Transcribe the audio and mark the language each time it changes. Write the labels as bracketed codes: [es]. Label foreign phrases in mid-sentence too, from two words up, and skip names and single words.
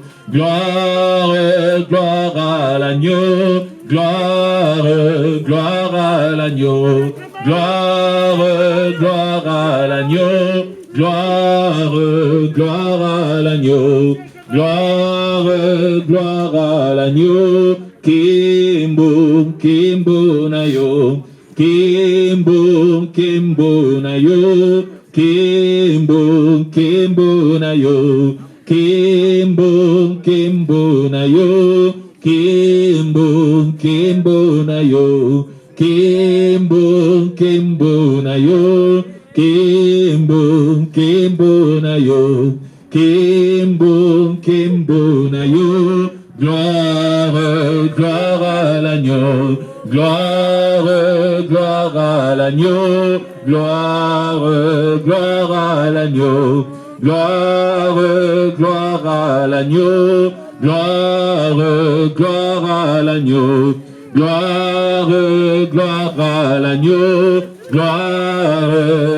[fr] Gloire, gloire à l'agneau, gloire, gloire à l'agneau, gloire, gloire à l'agneau, gloire, gloire à l'agneau, gloire, gloire à l'agneau, [ln] Kimbo, Kimbo Nayo, Kimbo, Kimbo Nayo, Kimbo, Kimbo Nayo. Kimbo, Kimbo Nayo, Kimbo, Kimbo Nayo, Kimbo, Kimbo Nayo, Kimbo, Kimbo Nayo, Kimbo, Kimbo Nayo, [fr] gloire, gloire à l'agneau, gloire, gloire à l'agneau, gloire, gloire à l'agneau. gloire, gloire à l'agneau, gloire, gloire à l'agneau, gloire, gloire à l'agneau, gloire,